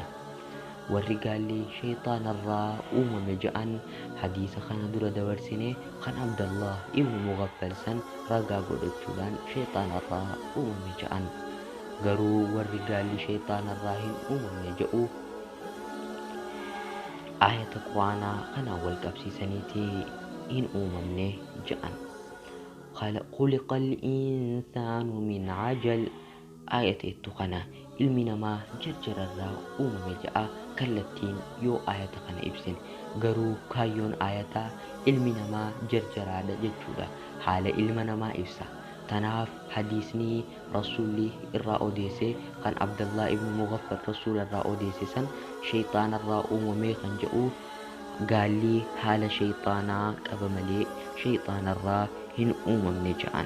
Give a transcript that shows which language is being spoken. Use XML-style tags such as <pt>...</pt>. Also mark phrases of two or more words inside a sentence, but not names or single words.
<om>Warri gaalli shayxaanarraa uumame jedhan hadiisa kana dura dabarsine kan Abdullah ibn Mughaffal san ragaa godhachuudhaan shayxaanarraa uumame jedhan. Garuu warri gaalli shayxaanarraa hin uumamne jedhu ayata quraanaa kana wal qabsiisaniiti hin uumamne jedhan.</om> <ar>خلق الإنسان من عجل آية التقنى</ar> <om>ilmi namaa jarjararraa uumame ja'a kallattiin yoo ayata kana ibsin. Garuu kaayyoon ayataa ilmi namaa jarjaraadha jechuudha. Haala ilma namaa ibsa. Tanaaf hadiisni rasuulli irraa odeesse kan Abdullah ibn Mughaffal rasuula irraa odeesse san shayxaanarraa uumame kan jedhu gaalli haala shayxaanaa qaba malee shayxaanarraa hin uumamne jedhan.</om>